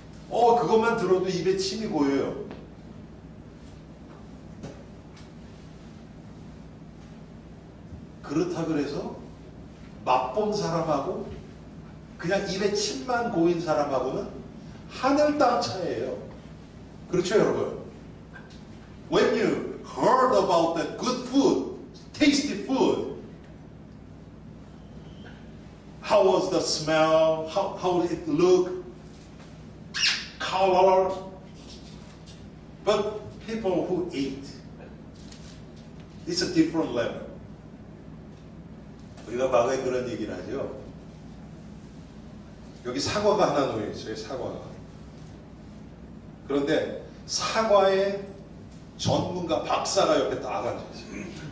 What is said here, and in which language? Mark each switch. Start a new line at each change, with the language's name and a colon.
Korean: 그것만 들어도 입에 침이 고여요. 그렇다 그래서 맛본 사람하고 그냥 입에 침만 고인 사람하고는 하늘 땅 차이예요. 그렇죠, 여러분?
English: When you heard about that good food, tasty food, how was the smell? How did it look? Color? But people who eat, it's a different level.
Korean: 우리가 과거에 그런 얘기를 하죠. 여기 사과가 하나 놓여 있어요. 사과가. 그런데 사과의 전문가 박사가 옆에 딱 앉아있어요.